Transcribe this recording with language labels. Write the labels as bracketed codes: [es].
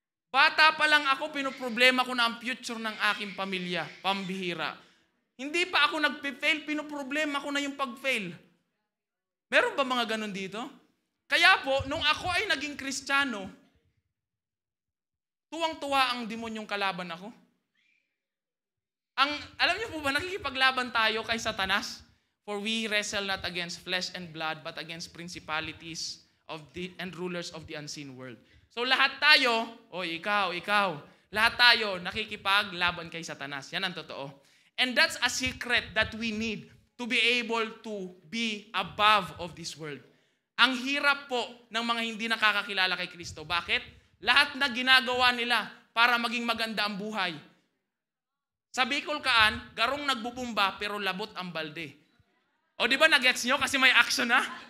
[tl] Bata pa lang ako, pinoproblema ko na ang future ng aking pamilya, pambihira. Hindi pa ako nagpe-fail, pinoproblema ko na yung pag-fail. Meron ba mga ganun dito? Kaya po, nung ako ay naging Kristiyano, tuwang-tuwa ang demonyong kalaban ako. Alam niyo po ba, nakikipaglaban tayo kay Satanas? [en] For we wrestle not against flesh and blood, but against principalities and rulers of the unseen world. [tl] So lahat tayo, ikaw, lahat tayo nakikipaglaban kay Satanas. Yan ang totoo. [en] And that's a secret that we need to be able to be above of this world. [tl] Ang hirap po ng mga hindi nakakakilala kay Kristo. Bakit? Lahat na ginagawa nila para maging maganda ang buhay. Sa Bicol [bik] Kaan, garong nagbubumba pero labot ang balde. [tl] O di ba nag-gets nyo? Kasi may action na.